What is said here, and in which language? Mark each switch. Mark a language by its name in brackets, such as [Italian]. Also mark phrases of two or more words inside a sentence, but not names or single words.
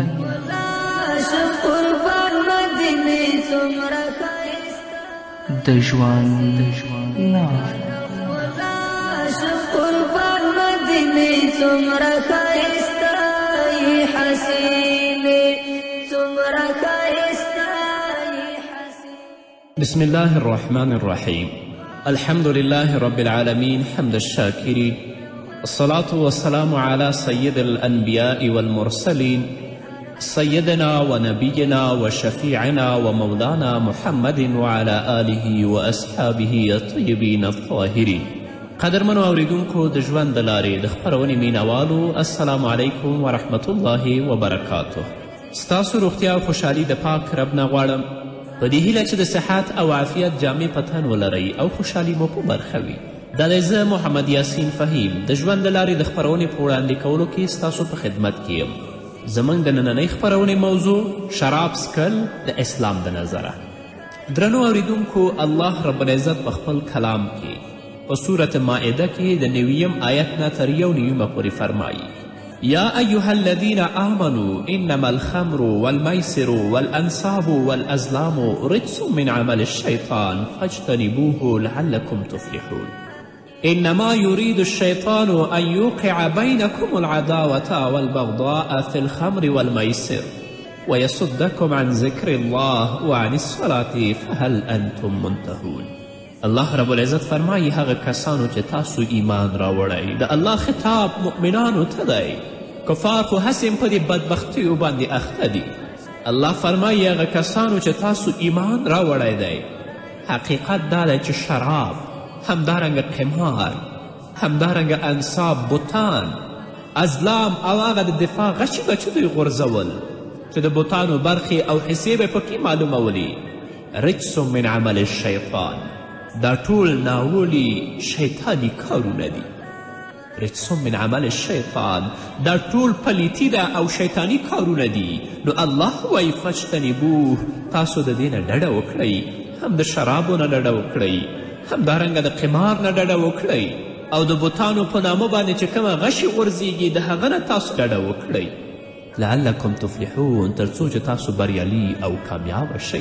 [Pashto] شم قربان مدینه څومره ښایسته د ژوند لار څومره ښایسته حسینې څومره ښایسته [Arabic] بسم الله الرحمن الرحيم الحمد لله رب العالمين حمد الشاكرين الصلاة والسلام على سيد الأنبياء والمرسلين سيدنا ونبينا وشفيعنا ومولانا محمد وعلى آله وأصحابه الطيبين الطاهرين. [Pashto] قدرمنو اوریدونکو د ژوند د لارې د خپرونې مینوالو [Arabic] السلام علیکم ورحمت الله وبرکاته. [Pashto] ستاسو روغتیا او خوشحالي د پاک رب نه غواړم په دې هیله چې د صحت او عافیت جامې په تن ولرئ او خوشحالي مو په برخه وي. دا دی زه محمد یاسین فهیم د ژوند د لارې د خپرونې په وړاندې کولو کې ستاسو په خدمت کې یم. زموږ د نننۍ خپرونې موضوع شراب څکل د اسلام د نظره. درنو اوریدونکو [Arabic] الله رب العزت [Pashto] په خپل کلام کې په صورت مائده کې د 9 آیت نه تر 1 پورې فرمایي [Arabic] یا ایها الذین آمنوا انما الخمر والمیسر والانصاب والازلام رجس من عمل الشیطان فاجتنبوه لعلکم تفلحون. انما يريد الشيطان ان يوقع بينكم العداوة والبغضاء في الخمر والميسر ويصدكم عن ذكر الله وعن الصلاة فهل انتم منتهون. الله رب العزت [Pashto] فرمایي هغه کسانو چې تاسو ایمان راوړئ د الله خطاب مؤمنانو ته دی. کفار خو هسې په دې بدبختیو باندې اخته دي. الله فرمایي هغه کسانو چې تاسو ایمان راوړی دی حقیقت دا دی چې شراب، همدارنګه قمار، همدارنګه انصاب، بوتان، ازلام او هغه د دفاع غچې دوی غورځول چې د بوتانو برخې او حصې به پکې معلومولي. [Arabic] رجس من عمل الشیطان، [Pashto] دا ټول ناولي شیطاني کارونه دي. [Arabic] رجس من عمل الشیطان، [Pashto] دا ټول پلیتی ده او شیطاني کارونه دي. نو الله وایي فاجتنبوه، تاسو د دې نه ډډه وکړئ، هم د شرابو نه ډډه وکړئ، همدارنګه د قمار نه ډډه وکړئ او د بوتانو په نامه باندې چې کومه غشي غورځېږي د هغه نه تاسو ډډه وکړئ [Arabic] لعلکم تفلحون، [Pashto] تر څو چې تاسو بریالي او کامیابه شئ.